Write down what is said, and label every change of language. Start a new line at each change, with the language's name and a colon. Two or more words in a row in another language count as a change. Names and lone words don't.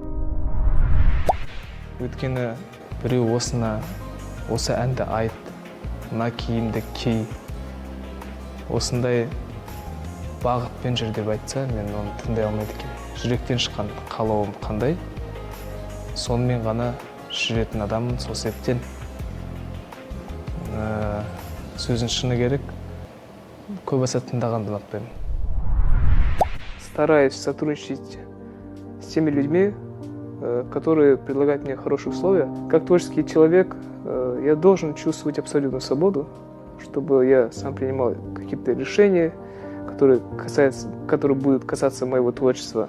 Kazakh: Өйткені біреу осы әнді айт, мына киімді ки, осындай бағытпен жүр деп айтса, мен оны тыңдай алмайды екен. Жүректен шыққан қалауым қандай, сонымен ғана жүретін адаммын. Сол себептен сөзін шыны керек, көбісі тыңдағанды ұнатпаймын.
Russian: Стараюсь сотрудничать с теми людьми, которые предлагают мне хорошие условия. Как творческий человек, я должен чувствовать абсолютную свободу, чтобы я сам принимал какие-то решения, которые будут касаться моего творчества.